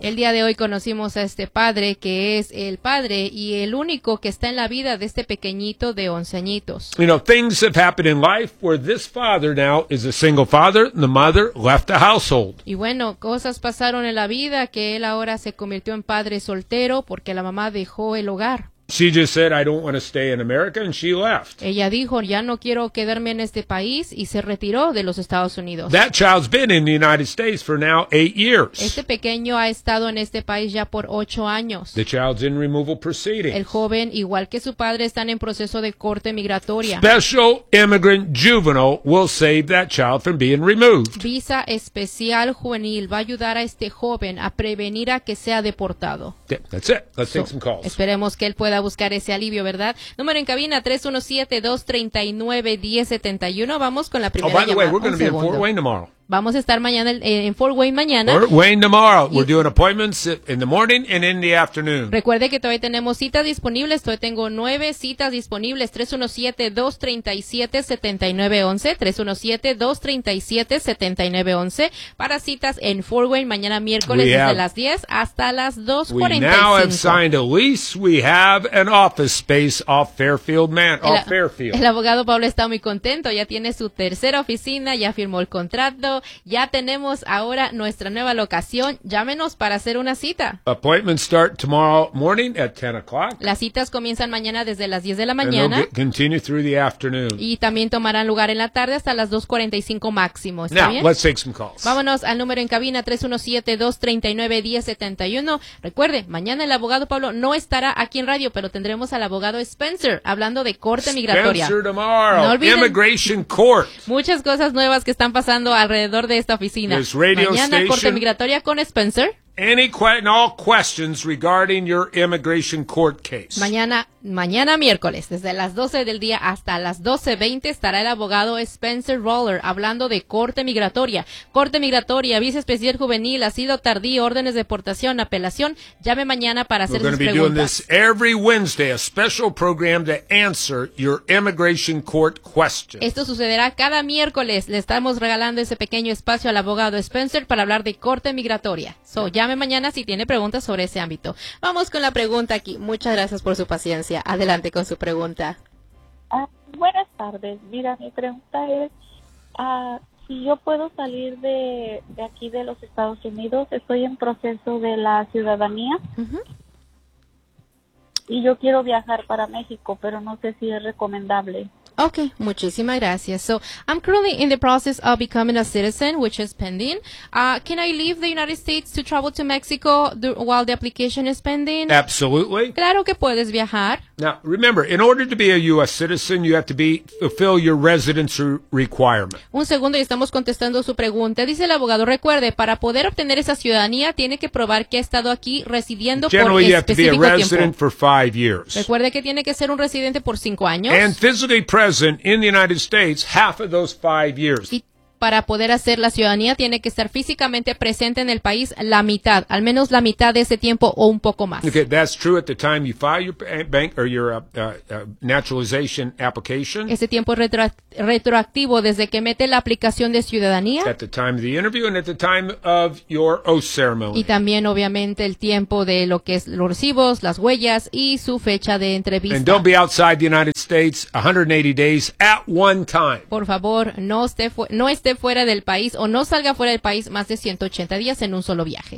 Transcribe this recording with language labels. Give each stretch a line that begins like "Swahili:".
Spanish: El día de hoy conocimos a este padre, que es el padre y el único que está en la vida de este pequeñito de 11 añitos.
English: You know, things have happened in life where this father now is a single father, and the mother left the household.
Spanish: Y bueno, cosas pasaron en la vida que él ahora se convirtió en padre soltero porque la mamá dejó el hogar.
English: She just said, I don't want to stay in America, and she left.
Spanish: Ella dijo, ya no quiero quedarme en este país, y se retiró de los Estados Unidos.
English: That child's been in the United States for now 8 years.
Spanish: Este pequeño ha estado en este país ya por 8 años.
English: The child's in removal proceedings.
Spanish: El joven, igual que su padre, están en proceso de corte migratoria.
English: Special immigrant juvenile will save that child from being removed.
Spanish: Visa especial juvenil va a ayudar a este joven a prevenir a que sea deportado.
English: That's it. Let's take some calls.
Spanish: Esperemos que él pueda buscar ese alivio, ¿verdad? Número en cabina 317-239-1071. Vamos con la primera llamada.
English: Oh, by the way, we're going to be in Fort Wayne tomorrow.
Spanish: Vamos a estar mañana en Fort Wayne mañana.
English: Fort Wayne tomorrow. We're doing appointments in the morning and in the afternoon.
Spanish: Recuerde que todavía tenemos citas disponibles. Todavía tengo 9 citas disponibles. 317-237-7911. 317-237-7911. Para citas en Fort Wayne mañana miércoles desde las 10 hasta las 2:45.
English: We now have signed a lease. We have an office space off Fairfield, Fairfield.
Spanish: El abogado Pablo está muy contento. Ya tiene su tercera oficina. Ya firmó el contrato. Ya tenemos ahora nuestra nueva locación. Llámenos para hacer una cita.
English: Appointments start tomorrow morning at 10 o'clock.
Spanish: Las citas comienzan mañana desde las 10 de la mañana.
English: And they'll continue through the afternoon.
Spanish: Y también tomarán lugar en la tarde hasta las 2:45 máximo. ¿Está bien?
English: Now, let's take some calls.
Spanish: Vámonos al número en cabina 317-239-1071. Recuerde, mañana el abogado Pablo no estará aquí en radio, pero tendremos al abogado Spencer hablando de corte migratoria.
English: Spencer tomorrow.
Spanish: No olviden.
English: Immigration court.
Spanish: Muchas cosas nuevas que están pasando alrededor de esta oficina.
English: This radio
Spanish: mañana
English: station,
Spanish: corte migratoria con Spencer.
English: Any all questions regarding your immigration court case.
Spanish: Mañana mañana miércoles, desde las 12 del día hasta las 12:20, estará el abogado Spencer Roller hablando de corte migratoria. Corte migratoria, visa especial juvenil, asilo tardío, órdenes de deportación, apelación. Llame mañana para hacer sus preguntas.
English: We're going to be doing this every Wednesday, a special program to answer your immigration court questions.
Spanish: Esto sucederá cada miércoles. Le estamos regalando ese pequeño espacio al abogado Spencer para hablar de corte migratoria. So, llame mañana si tiene preguntas sobre ese ámbito. Vamos con la pregunta aquí. Muchas gracias por su paciencia. Adelante con su pregunta. Buenas tardes. Mira, mi pregunta es si yo puedo salir de aquí de los Estados Unidos. Estoy en proceso de la ciudadanía. Uh-huh. Y yo quiero viajar para México, pero no sé si es recomendable. Okay, muchísimas gracias.
English: So, I'm currently in the process of becoming a citizen, which is pending. Can I leave the United States to travel to Mexico while the application is pending? Absolutely.
Spanish: Claro que puedes viajar.
English: Now, remember, in order to be a U.S. citizen, you have to fulfill your residency requirement.
Spanish: Un segundo, y estamos contestando su pregunta. Dice el abogado, recuerde, para poder obtener esa ciudadanía, tiene que probar que ha estado aquí residiendo por específico tiempo.
English: Generally, you have to be a resident for 5 years.
Spanish: Recuerde que tiene que ser un residente por 5 años.
English: And physically present in the United States half of those 5 years.
Spanish: Y para poder hacer la ciudadanía tiene que estar físicamente presente en el país la mitad, al menos la mitad de ese tiempo o un poco más.
English: Okay, that's true at the time you file your bank or your naturalization application.
Spanish: Ese tiempo es retroactivo desde que mete la aplicación de ciudadanía.
English: At the time of the interview and at the time of your oath ceremony.
Spanish: Y también obviamente el tiempo de lo que es los recibos, las huellas y su fecha de entrevista.
English: And don't be outside the United States 180 days at one time.
Spanish: Por favor, no esté fuera del país o no salga fuera del país más de 180 días en un solo viaje.